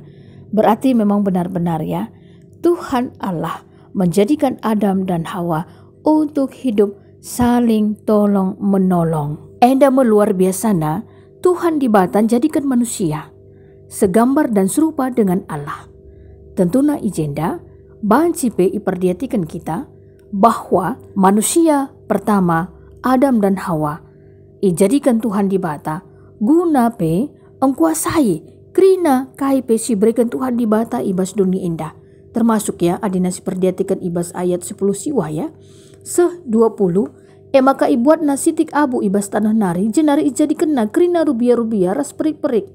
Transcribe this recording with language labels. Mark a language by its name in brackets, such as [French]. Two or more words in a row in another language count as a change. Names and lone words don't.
[Indonesian] Berarti memang benar-benar ya, Tuhan Allah menjadikan Adam dan Hawa untuk hidup saling tolong menolong. Endama luar biasa na, Tuhan di Batan jadikan manusia segambar dan serupa dengan Allah. [Batak Karo] Tentuna ijenda bahan cipe iperdiatikan kita [Indonesian] bahwa manusia pertama [Batak Karo] Adam dan Hawa ijadikan Tuhan di Bata guna pe engkuasai krina kai pe si berikan Tuhan di Bata ibas dunia indah. Termasuk ya adina si perdiatikan ibas ayat 10 siwa ya. 20 maka ibuat nasitik abu ibas tanah nari jenari ijadikan na krina rubia-rubia ras perik-perik.